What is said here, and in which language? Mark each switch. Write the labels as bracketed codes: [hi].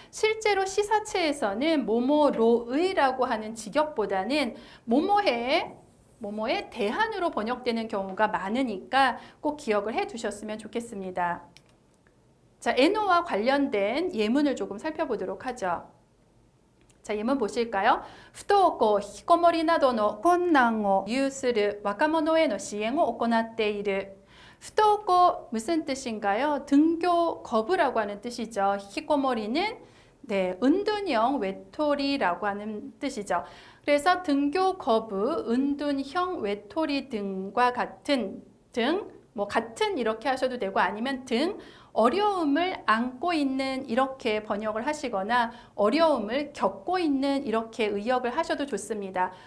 [ko] 실제로 시사체에서는 로의라고 하는 직역보다는 모모의 대한으로 번역되는 경우가 많으니까 꼭 기억을 해 두셨으면 좋겠습니다. 자, 에노와 관련된 예문을 조금 살펴보도록 하죠. 자, 예문 보실까요? [ja] 不登校、引きこもりなどの困難を有する若者への支援を行っている. [ko] 不登校 무슨 뜻인가요? 등교 거부라고 하는 뜻이죠. 히코모리는 은둔형 외톨이라고 하는 뜻이죠. 그래서 등교 거부, 은둔형 외톨이 등과 같은 같은 이렇게 하셔도 되고 아니면 어려움을 안고 있는 이렇게 번역을 하시거나 어려움을 겪고 있는 이렇게 의역을 하셔도 좋습니다.